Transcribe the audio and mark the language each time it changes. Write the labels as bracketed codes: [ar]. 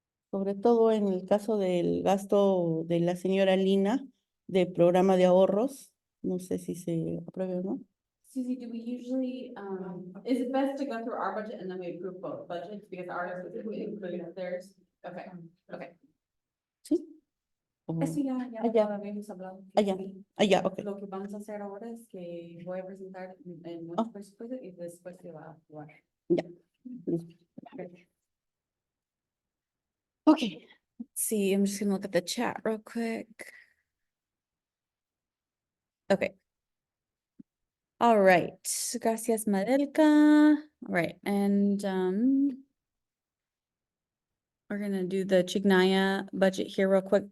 [es] Sobre todo en el caso del gasto de la señora Lina, de programa de ahorros, no sé si se apruebe o no. [en] Susie, do we usually, is it best to go through our budget and then we approve both budgets because ours includes theirs? Okay, okay. [es] ¿Sí? O- Eso ya Allá. lo habíamos hablado. Allá. Allá, ok. Lo que vamos a hacer ahora es que voy a presentar en Oh. presupuesto y después se va a jugar. Ya. Listo. [en] Okay, let's see, I'm just gonna look at the chat real quick. Okay. All right, gracias, Madelka. All right, and we're gonna do the Chijnaya budget here real quick.